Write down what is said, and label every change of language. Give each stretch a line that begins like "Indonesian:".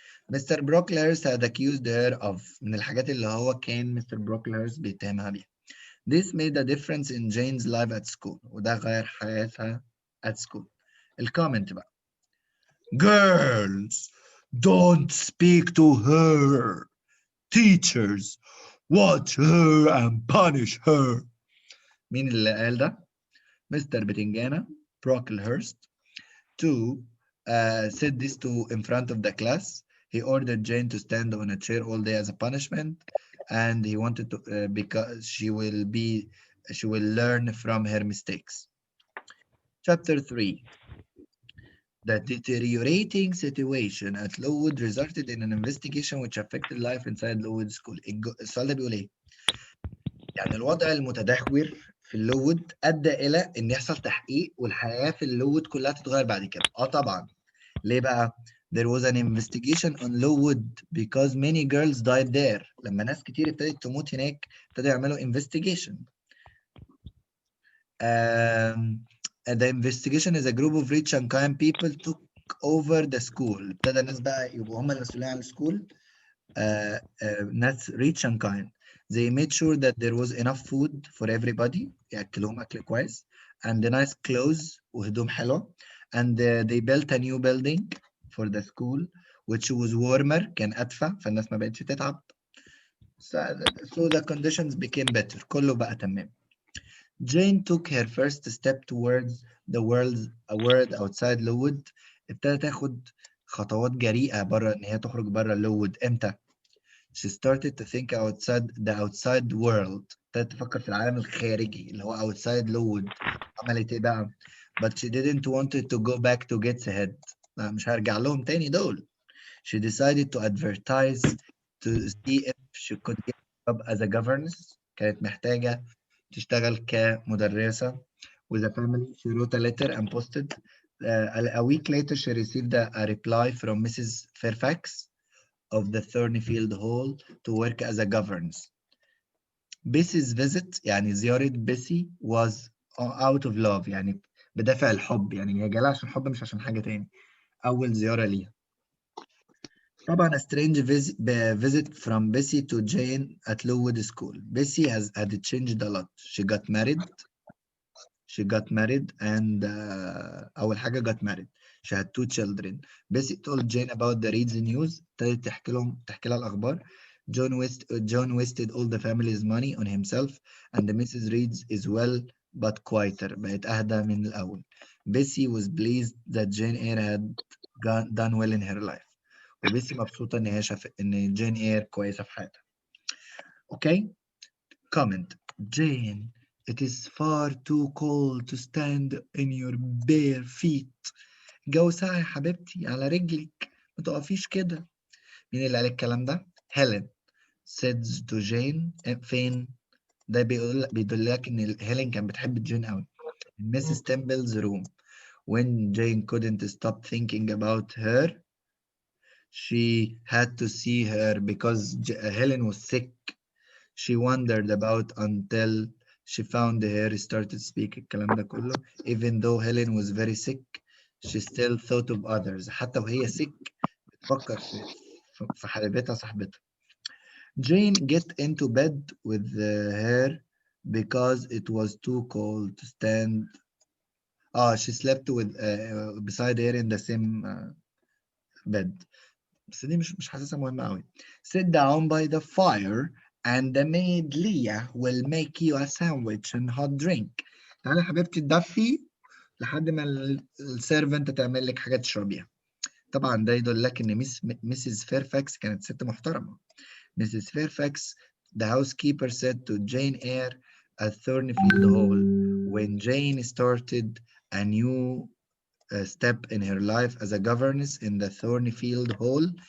Arabic: مستر بروكلهurst had accused her of من الحاجات اللي هو كان مستر بروكلهurst بيتهمها بيها.
English: This made a difference in Jane's life at school.
Arabic: وده غير حياتها
English: at school.
Arabic: الكومنت بقى. Girls, don't speak to her.
English: Teachers, watch her and punish her.
Arabic: مين اللي قال ده؟ مستر بتنجانة Brocklehurst.
English: 2. Said this in front of the class. He ordered Jane to stand on a chair all day as a punishment, and he wanted to because she will learn from her mistakes. Chapter 3. The deteriorating situation at Lowood resulted in an investigation which affected life inside Lowood School.
Arabic: السؤال ده بيقول ايه؟ يعني الوضع المتدهور في اللوود ادى الى ان يحصل تحقيق والحياه في اللوود كلها تتغير بعد كده. طبعا. ليه بقى؟
English: There was an investigation on Lowood because many girls died there.
Arabic: لما ناس كتير ابتدت تموت هناك ابتدوا يعملوا investigation.
English: The investigation is a group of rich and kind people took over the school.
Arabic: ابتدى الناس بقى يبقوا هم المسؤولين عن السكول. ناس
English: rich and kind. They made sure that there was enough food for everybody.
Arabic: يأكلهم أكل كويس.
English: And the nice clothes
Arabic: وهدوم حلوة.
English: And they built a new building for the school which was warmer
Arabic: كان أدفى فالناس ما بقتش تتعب.
English: So the conditions became better.
Arabic: كله بقى تمام.
English: Jane took her first step towards the world outside Lowood.
Arabic: ابتدت تاخد خطوات جريئة بره إن هي تخرج بره لوود. إمتى؟
English: She started to think outside the outside world.
Arabic: ابتدت تفكر في العالم الخارجي اللي هو
English: outside Lowood.
Arabic: عملت إيه بقى؟
English: But she didn't want to go back to Gateshead.
Arabic: مش هرجع لهم تاني دول.
English: She decided to advertise to see if she could get a job as a governess.
Arabic: كانت محتاجة تشتغل كمدرسة.
English: With a family, she wrote a letter and posted. A week later, she received a reply from Mrs. Fairfax of the Thornyfield Hall to work as a governess. Bessy's visit
Arabic: يعني زيارة بيسي
English: was out of love
Arabic: يعني بدافع الحب يعني هي جالها عشان حب مش عشان حاجة تاني. أول زيارة ليها. طبعا
English: a strange visit from Bessie to Jane at Lowood School. Bessie had changed a lot. She got married and
Arabic: أول حاجة
English: got married. She had 2 children. Bessie told Jane about the Reed's news.
Arabic: ابتدت تحكي لها الأخبار.
English: John wasted all the family's money on himself, and Mrs. Reed's is well but quieter.
Arabic: بقت أهدى من الأول.
English: Bessie was pleased that Jane Eyre had done well in her life.
Arabic: وبيسي مبسوطة إن جين إير كويسة في حياتها.
English: Okay? Comment. Jane, it is far too cold to stand in your bare feet.
Arabic: الجو ساقع يا حبيبتي على رجلك، ما تقفيش كده. مين اللي قال الكلام ده؟ هيلين.
English: said to Jane.
Arabic: فين؟ ده بيدلك إن هيلين كان بتحب جين قوي.
English: In Mrs. Temple's room. When Jane couldn't stop thinking about her, she had to see her because Helen was sick. She wondered about until she found her, started speaking
Arabic: الكلام ده كله.
English: Even though Helen was very sick, she still thought of others.
Arabic: حتى وهي sick بتفكر في حبيبتها صاحبتها.
English: Jane get into bed with her because it was too cold to stand. She slept with beside her in the same bed.
Arabic: بس دي مش حاسسها مهمة قوي.
English: Sit down by the fire and the maid Leah will make you a sandwich and hot drink.
Arabic: تعالي يا حبيبتي تدفي لحد ما السيرفنت تعمل لك حاجة تشربيها. طبعا ده يدل لك ان مسز فيرفاكس كانت ست محترمة.
English: Mrs. Fairfax, the housekeeper, said to Jane Eyre at Thornfield Hall when Jane started a new step in her life as a governess in the Thornfield Hall.